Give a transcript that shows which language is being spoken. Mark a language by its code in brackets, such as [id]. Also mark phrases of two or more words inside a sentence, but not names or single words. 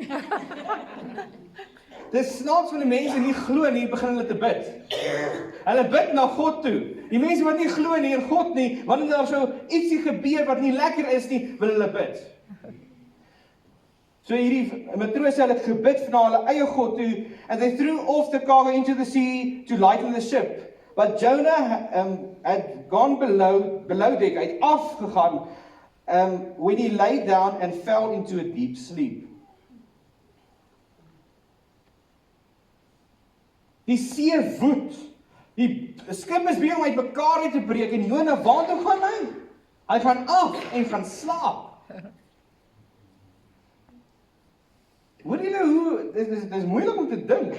[af] Dis snaaks van die mense nie glo nie, begin hulle te bid. Hulle bid na God toe. Die mense wat nie glo nie in God nie, wanneer daar so ietsie gebeur wat nie lekker is nie, wil hulle bid. So hierdie matrose het gebid na hulle eie God toe, [en] and they threw off the cargo into the sea to lighten the ship. But Jonah had gone below deck, [af] hy het afgegaan, [en] when he lay down and fell into a deep sleep. [af] Die see woed, die skip is besig om uitmekaar te breek, en Jona, waartoe gaan hy? Hy gaan af en gaan slaap. Hoor julle hoe, dit is moeilik om te dink.